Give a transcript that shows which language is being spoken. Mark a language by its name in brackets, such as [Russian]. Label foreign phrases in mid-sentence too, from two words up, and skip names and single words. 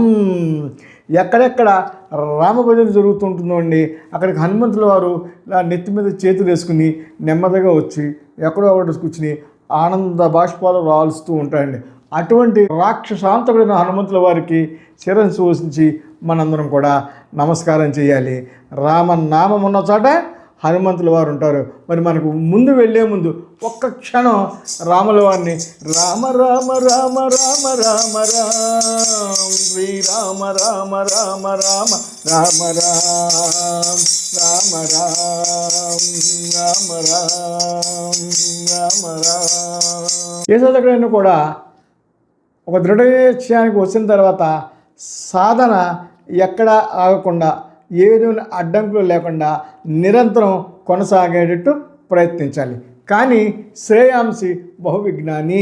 [Telugu] ఎక్కడెక్కడ రామభజన జరుగుతుంటుందో అండి, అక్కడికి హనుమంతుల వారు ఇలా నెత్తి మీద చేతులు వేసుకుని నెమ్మదిగా వచ్చి ఎక్కడో ఒకటి కూర్చుని ఆనంద బాష్పాలు రాల్స్తూ ఉంటాయండి. అటువంటి రాక్షసాంతకుడైన హనుమంతుల వారికి శిరస్సు ఉంచి మనందరం కూడా నమస్కారం చేయాలి. రామనామం ఉన్న చోట హనుమంతుల వారు ఉంటారు. మరి మనకు ముందు వెళ్ళే ముందు ఒక్క క్షణం రాముల వారిని రామ రామ రామ రామ రామ రామ శ్రీరామ రామ రామ రామ రామ రామ రామ రామ రామ రామ రామ. ఏ చదువుకైనా కూడా ఒక దృఢ నిశ్చయానికి వచ్చిన తర్వాత సాధన ఎక్కడ ఆగకుండా, ఏ విధమైన అడ్డంకులు లేకుండా నిరంతరం కొనసాగేటట్టు ప్రయత్నించాలి. [Sanskrit] కానీ శ్రేయాంసి బహువిజ్ఞాని.